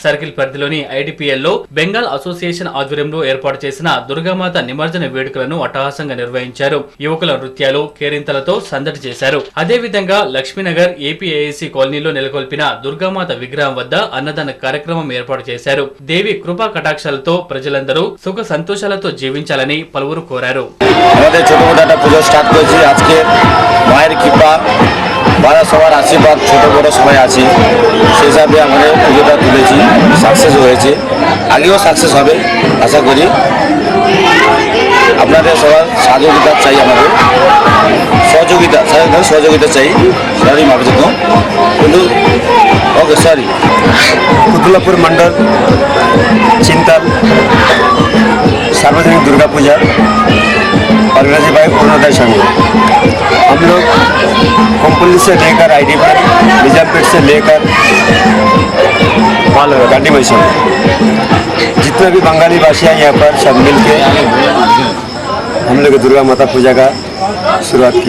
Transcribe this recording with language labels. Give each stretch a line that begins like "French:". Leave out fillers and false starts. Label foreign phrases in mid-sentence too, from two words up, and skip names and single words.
Telugu: సర్కిల్ పరిధిలోని ఐడిపిఎల్లో బెంగాల్ అసోసియేషన్ ఆధ్వర్యంలో ఏర్పాటు చేసిన దుర్గామాత నిమజ్జన వేడుకలను అట్టహాసంగా నిర్వహించారు. యువకుల నృత్యాలు, కేరింతలతో సందడి చేశారు. అదేవిధంగా లక్ష్మీనగర్ ఏపీఏఏసీ కాలనీలో నెలకొల్పిన దుర్గామాత విగ్రహం వద్ద అన్నదాన కార్యక్రమం ఏర్పాటు చేశారు. దేవి కృపా కటాక్షాలతో ప్రజలందరూ సుఖ సంతోషాలతో జీవించాలని పలువురు కోరారు.
Bangla: মায়ের কৃপা বারা সবার আশীর্বাদ ছোটো বড়ো সবাই আছি, সেই হিসাবে আমরা পুজোটা তুলেছি, সাকসেস হয়েছে, আগেও সাকসেস হবে আশা করি। আপনাদের সবার সহযোগিতা চাই, আমাদের সহযোগিতা চাই। সরি মাপে তো কিন্তু ওকে সরি।
Hindi: কুতুলাপুর मंडल चिंतल सार्वजनिक दुर्गा पूजा
English: organise by
Hindi: पूर्णोदय संघ। हम लोग कोम्पली से लेकर आईडीपी निजामपेट से लेकर गांधी मैसूर जितने भी बंगाली भाषी हैं यहाँ पर सब मिल के हम लोग दुर्गा माता पूजा का शुरुआत किया।